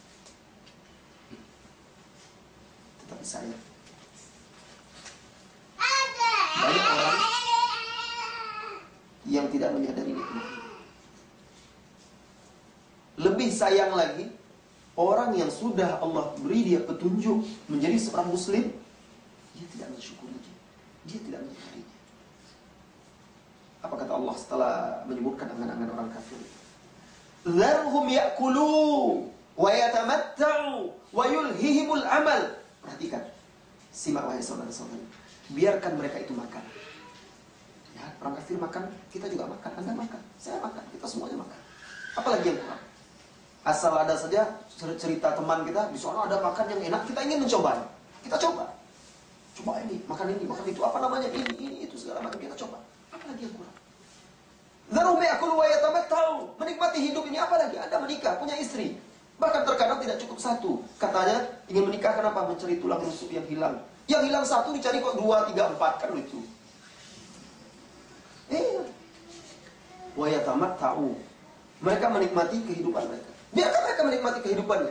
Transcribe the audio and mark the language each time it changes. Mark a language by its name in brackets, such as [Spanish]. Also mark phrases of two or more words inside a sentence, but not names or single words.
[Indonesian] Tetapi saya, banyak orang yang tidak menyadari nikmat ini. Lebih sayang lagi, Orang yang sudah Allah beri dia petunjuk menjadi seorang muslim, dia tidak mensyukurinya, dia tidak menghargainya. Apa kata Allah setelah menyebutkan angan-angan orang kafir? [Arabic] ذرهم يأكلوا ويتمتعوا ويلههم الأمل. [Indonesian] Perhatikan, simak wahai saudara-saudari. Biarkan mereka itu makan. Ya, orang kafir makan, kita juga makan. Anda makan, saya makan, kita semuanya makan. Apalagi yang kurang? Asal ada saja cerita teman kita, di sana ada makan yang enak, kita ingin mencobanya. Kita coba. Coba ini, makan itu, apa namanya, ini, itu, segala macam kita coba. Apalagi yang kurang? [Arabic] ذرهم يأكلوا ويتمتعوا. [Indonesian] Menikmati hidup ini, apalagi Anda menikah, punya istri. Bahkan terkadang tidak cukup satu. Katanya ingin menikah, kenapa? Mencari tulang rusuk yang hilang. Yang hilang satu dicari kok 2, 3, 4, kan lucu. [Arabic] ويتمتعوا. [Indonesian] Mereka menikmati kehidupan mereka. Biarkan mereka menikmati kehidupannya.